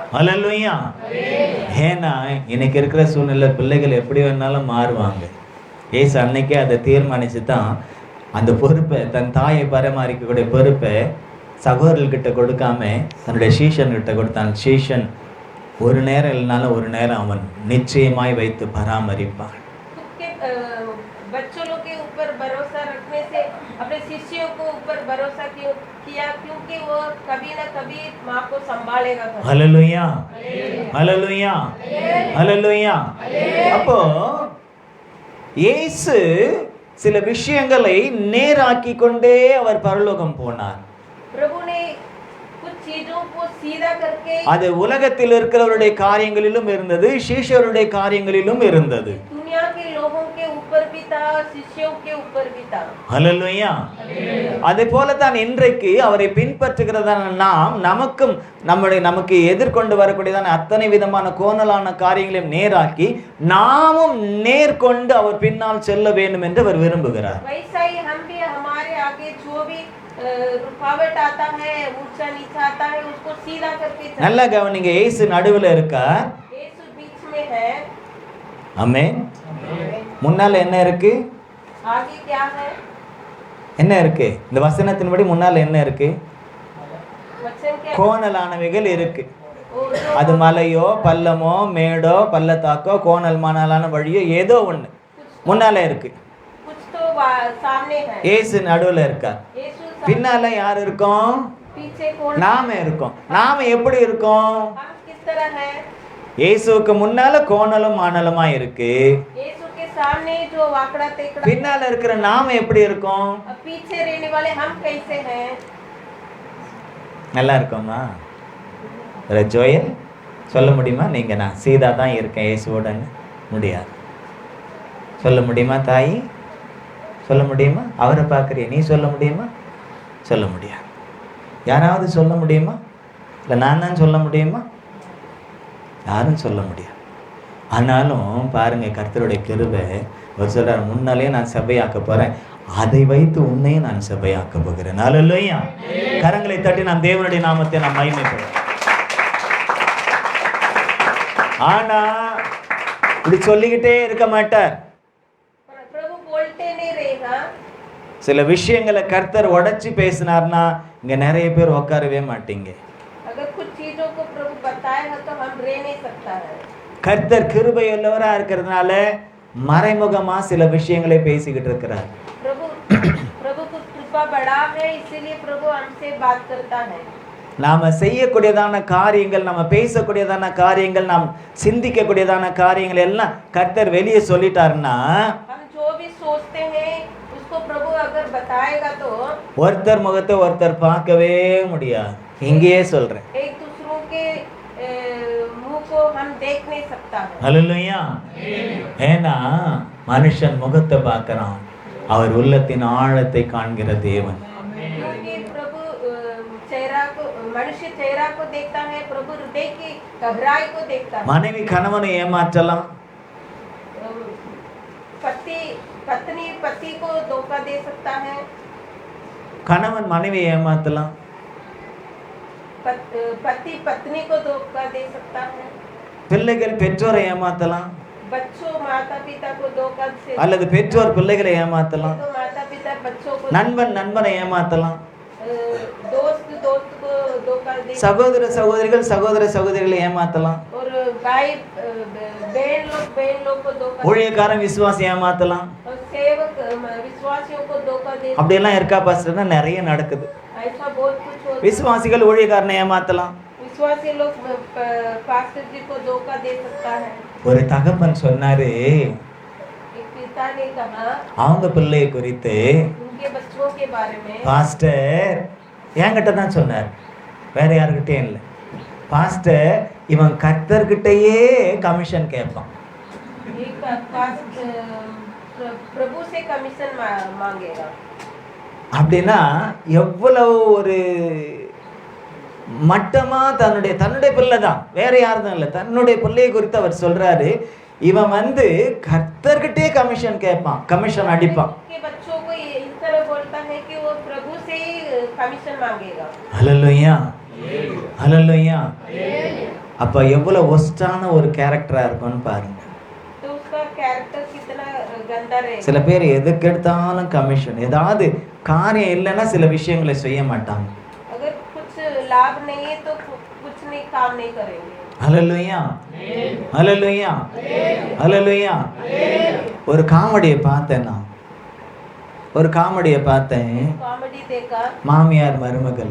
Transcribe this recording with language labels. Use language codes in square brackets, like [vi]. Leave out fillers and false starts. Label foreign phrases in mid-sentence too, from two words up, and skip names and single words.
[ta] ஹல்லேலூயா. ஏன்னா இன்னைக்கு இருக்கிற சூழ்நிலை பிள்ளைகள் எப்படி வேணாலும் மாறுவாங்க. இயேசு அன்னைக்கே அதை தீர்மானிச்சு தான் அந்த பொறுப்பை, தன் தாயை பராமரிக்கக்கூடிய பொறுப்பை சகோதரர்கிட்ட கொடுக்காம தன்னுடைய சீஷன்கிட்ட கொடுத்தான். சீஷன் ஒரு நேரம் இல்லைனாலும் ஒரு நேரம் அவன் நிச்சயமாய் வைத்து பராமரிப்பான். [hi] बच्चों लोग के ऊपर भरोसा रखने से अपने शिष्यों को ऊपर भरोसा किया क्योंकि वो कभी ना कभी माँ को संभालेगा। [ta] ஹல்லேலூயா, ஹல்லேலூயா, ஹல்லேலூயா. அப்போ இயேசு சில விஷயங்களை நேராக்கி கொண்டே அவர் பரலோகம் போனார். [hi] प्रभु ने कुछ चीजों को सीधा करके [ta] அது உலகத்தில் இருக்கிறவருடைய காரியங்களிலும் இருந்தது, சீஷருடைய காரியங்களிலும் இருந்தது. [hi] दुनिया के लोगों के ऊपर भी था, शिष्यों के ऊपर भी था। [ta] ஹல்லேலூயா. அதே போல தான் இன்றைக்கு அவரை பின்பற்றுகிறதான நாம் நமக்கு எதிர்கொண்டு வரக்கூடியதான அத்தனை விதமான கோணலான காரியங்களையும் நேராக்கி நாமும் நேர்கொண்டு அவர் பின்னால் செல்ல வேண்டும் என்று அவர் விரும்புகிறார். [hi] वैसा ही हम भी हमारे आगे जो भी रुकावट आता है, ऊंचा नीचा आता है, उसको सीधा करके चलना। [ta] நல்லா கவனிங்க, இயேசு நடுவுல இருக்கார். [hi] यीशु बीच में है। [ta] ஆமென். முன்னால என்ன இருக்கு? [hi] आगे क्या है? [ta] என்ன இருக்கு? இந்த வசனத்தின்படி முன்னால என்ன இருக்கு? [hi] वचन क्या? [ta] கோணலானவைகள் இருக்கு. அது மலையோ பள்ளமோ மேடோ பள்ளத்தாக்கோ கோணல் மணலான வழியோ ஏதோ ஒண்ணு முன்னால இருக்கு. [hi] कुछ तो सामने है। [ta] இயேசு நடுவுல இருக்கார். [hi] यीशु [ta] பின்னால யார் இருக்கோம்? [hi] पीछे कौन? [ta] நாம இருக்கோம். நாம எப்படி இருக்கோம்? [hi] हम किस तरह है? [ta] இயேசுவுக்கு முன்னால கோணலும் மானலுமா இருக்கு. [hi] यीशु के सामने जो वाकड़ा तेकड़ा, [ta] பின்னால இருக்கிற நாம எப்படி இருக்கோம்? [hi] अब पीछे रहने वाले हम कैसे हैं? [ta] நல்லா இருக்கோமா? ஜோயல் சொல்ல முடியுமா? நீங்க நான் சீதா தான் இருக்கேன் இயேசுவோடன்னு முடியாது. சொல்ல முடியுமா தாய்? சொல்ல முடியுமா? அவரை பார்க்குறிய நீ சொல்ல முடியுமா? சொல்ல முடியாது. யாராவது சொல்ல முடியுமா? இல்லை நான் தான் சொல்ல முடியுமா? யாரும் சொல்ல முடியாது. ஆனாலும் பாருங்க, கர்த்தருடைய கிருபை. அவர் சொல்றார், முன்னாலே நான் சபையாக்க போறேன், அதை வைத்து உன்னையும் நான் சபையாக்க போகிறேன். அல்லேலூயா. கரங்களை தட்டி நாம் தேவனுடைய நாமத்தை நாம் மகிமைப்படுத்துவோம். ஆனா இப்படி சொல்லிக்கிட்டே இருக்க மாட்டார். [hi] प्रभु बोलते नहीं रहेगा। [ta] சில விஷயங்களை கர்த்தர் உடைச்சி பேசினார்னா இங்க நிறைய பேர் உட்காரவே மாட்டீங்க. [hi] अगर कुछ चीजों को प्रभु बताएगा तो हम रह नहीं सकता है। [ta] கர்த்தர் கிருபை உள்ளவரா இருக்கிறதுனால மறைமுகமா சில விஷயங்களை பேசிக்கிட்டு இருக்கிறார். [hi] प्रभु को कृपा बड़ा है, इसीलिए प्रभु हमसे बात करता है। [ta] நாம செய்யக்கூடியதான காரியங்கள், நம்ம பேசக்கூடியதான காரியங்கள், நாம் சிந்திக்கக்கூடியதான காரியங்கள் எல்லாம் கர்த்தர் வெளியே சொல்லிட்டாருன்னா, [hi] हम जो भी सोचते हैं उसको प्रभु अगर बताएगा तो [ta] ஒருத்தர் முகத்தை ஒருத்தர் பார்க்கவே முடியாது. இங்கேயே சொல்றேன், [hi] एक दूसरों के मुंह को हम देख नहीं सकता है। [ta] அல்லேலூயா. ஏன்னா மனுஷன் முகத்தை பார்க்கறான், அவர் உள்ளத்தின் ஆழத்தை காண்கிற தேவன். [hi] क्योंकि प्रभु चेहरा को, मनुष्य चेहरा को देखता है, प्रभु हृदय की गहराई को देखता है। [ta] மனைவி கணவனை ஏமாற்றலாம், [hi] पत्नी पति को धोखा दे सकता है, [ta] கணவன் மனைவி ஏமாற்றலாம், [hi] पति पत्नी को धोखा दे सकता है, [ta] பிள்ளைகள் பெற்றோரை ஏமாற்றலாம், [hi] बच्चों माता पिता को धोखा से, [ta] அல்லது பெற்றோர் பிள்ளைகளை ஏமாற்றலாம், [hi] तो माता पिता बच्चों को, [ta] நண்பன் நண்பனை ஏமாற்றலாம், [hi] दोस्त दोस्त को धोखा दे, [ta] சகோதர சகோதரிகள் சகோதர சகோதரிகளை ஏமாற்றலாம், [hi] और भाई बहन लोग को धोखा, [ta] ஊழியக்காரன் விசுவாசி ஏமாற்றலாம். [hi] और सेवक विश्वासियों को धोखा दे, [ta] அப்படியெல்லாம் இருக்கா பாஸ்டர்னா? நிறைய நடக்குது. [hi] ऐसा बहुत कुछ होता है। [ta] விசுவாசிகள் ஊழியக்காரனை ஏமாற்றலாம். [hi] विश्वासी लोग पास्टर जी को धोखा दे सकता है। [ta] ஒரு தகப்பன் சொன்னாரு, [hi] एक पिता ने कहा [ta] அவங்க பிள்ளையை குறித்து, [hi] उनके बच्चों के बारे में, [ta] பாஸ்டர் என்கிட்ட தான் சொன்னார், வேற யாருக்கிட்டையும் இல்லை. பாஸ்டர் இவன் கர்த்தர்கிட்டயே கமிஷன் கேட்பான். [hi] एक प्रभु से कमीशन मांगेगा। [ta] அப்படின்னா எவ்வளவு ஒரு மட்டமா தன்னுடைய பிள்ளை தான், வேற யாரும் இல்லை, தன்னுடைய பிள்ளையை குறித்து அவர் சொல்றாரு, இவன் கர்த்தர்கிட்டே கமிஷன் கேட்பான், கமிஷன் அடிப்பான். [hi] बच्चों को इस तरह बोलता है कि वो प्रभु से ही कमीशन मांगेगा। [ta] ஹல்லேலூயா, ஹல்லேலூயா. அப்ப எவ்வளவு ஒஸ்டான ஒரு கேரக்டரா இருக்கும்னு பாருங்க. [hi] तो उसका कैरेक्टर कितना गंदा रहेगा। [ta] சில பேர் எதுக்கு எடுத்தாலும் கமிஷன், ஏதாவது காரியம் இல்லைன்னா சில விஷயங்களை செய்ய மாட்டாங்க. [hi] अगर कुछ लाभ नहीं है तो कुछ नहीं, काम नहीं करेंगे। [ta] ஹல்லேலூயா, ஹல்லேலூயா, ஹல்லேலூயா. ஒரு காமெடியை பார்த்தேன் நான், ஒரு காமெடியை பார்த்தேன். [hi] कॉमेडी देखा, [ta] மாமியார் மருமகள்.